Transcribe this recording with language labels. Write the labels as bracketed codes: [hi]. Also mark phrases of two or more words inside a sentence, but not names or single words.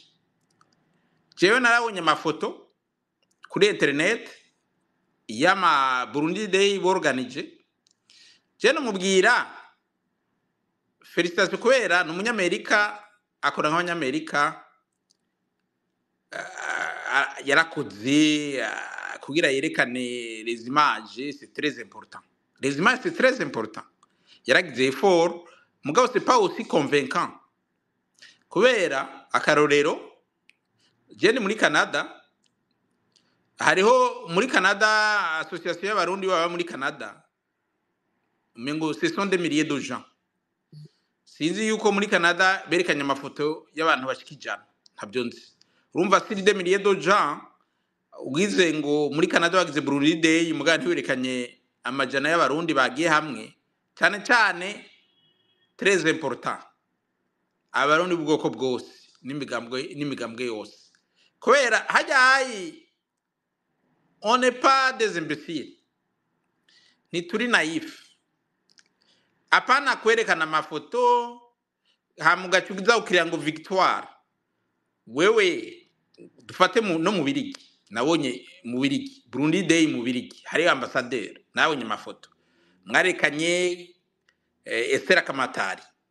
[rn] Jewe narabonye amafoto kuri internet yama Burundi Day borganije. Je namubwira Felicitation kubera n'umunyamerika akora nk'abanyamerika, yarakoze kugira yerekane [fr] les images, c'est très important. Les images c'est très important. [rn] Yaragize effort mugabo [fr] c'est pas aussi convaincant. [rn] Kubera akarorero je ni muri Canada, hariho muri Canada association y'abarundi baba muri Canada, mengo [fr] ce sont des milliers de gens. [rn] Sinzi yuko muri Canada berekanye amafoto y'abantu bashikijana ntabyo nzi. Urumva si [fr] des milliers de gens [rn] ugize ngo muri Canada bagize Burundi Day mugandi werekanye amajana y'abarundi bagiye hamwe, cyane cyane [fr] très important [rn] abarundi bwoko bwose n'imigambwe yose. Kubera hajayi [fr] on n'est pas des imbéciles, [rn] ni turi naïf. Apana kwerekana amafoto hamugacugiza ukiriya ngo victoire. Wewe dufate no mu Birigi, nabonye mu Birigi Burundi Day mu Birigi hari ambassadeur, nabonye amafoto mwarekanye Esther Kamatari.